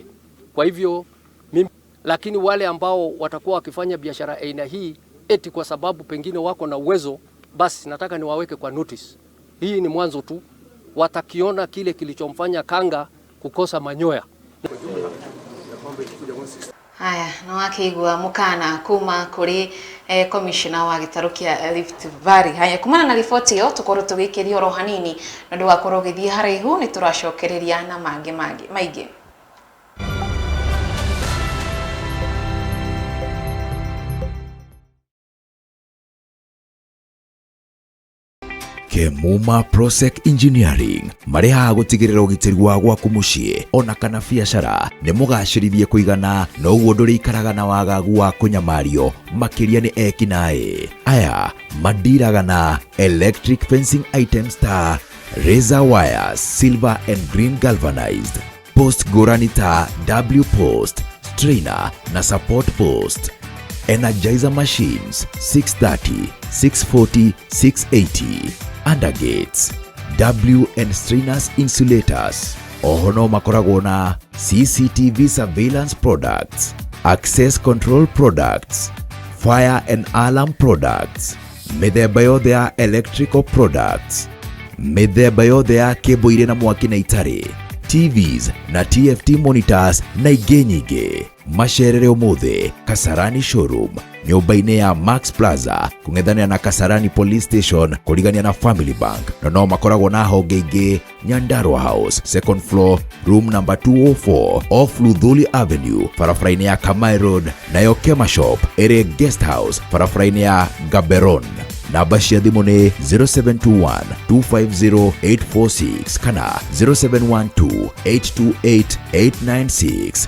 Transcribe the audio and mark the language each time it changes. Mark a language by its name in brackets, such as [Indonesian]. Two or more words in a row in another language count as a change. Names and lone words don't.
[Swahili] Kwa hivyo lakini wale ambao watakuwa wakifanya biashara aina hii eti kwa sababu pengine wako na uwezo, basi nataka niwaweke kwa notice. Hii ni mwanzo tu, watakiona kile kilichomfanya kanga kukosa manyoya. Haya, [Kikuyu] no akigwa mukana kuma kuri commissioner wa gitaru kia Rift Valley. Haya, kumana na riboti yo tukorwo tugikiria ro hanini na ndugakorwo githie haraihu ni turacokereria na maingĩ. Kemuma Prosec Engineering mareha gutigirira ugitiri wa gwaku mucii ona kana biacara ni mugacirithie kuigana no uguo nduri ikaraga na wagagu wa kunyamario makiria ni ekinae aya mandiraga na [English] electric fencing items [Kikuyu] ta [English] razor wires, silver and green galvanized, post goranita, W post, strainer [Kikuyu] na [English] support post, energizer machines 630, 640, 680, undergates, W and strainers insulators. [Kikuyu] Ohono makoragwo na [English] CCTV surveillance products, access control products, fire and alarm products, [Kikuyu] mithemba yothe ya [English] electrical products, [Kikuyu] mithemba yothe ya cable ire na mwaki na itari, TVs na [English] TFT monitors [Kikuyu] na ingĩ nyingĩ. Macerere ũmũthĩ Kasarani showroom nyumba-inĩ ya Max Plaza kung'ethanĩra na Kasarani Police Station kũrigania na Family Bank. No makoragwo na honge ingĩ Nyandarua House, [English] second floor, room number 204 off [Kikuyu] Luthuli Avenue, barabara-inĩ ya Kamai Road, nayo Kema Shop ĩrĩ Guest House, barabara-inĩ ya Gaberon. Namba cia thimũ nĩ 0721 250 846 kana 0712 828 896.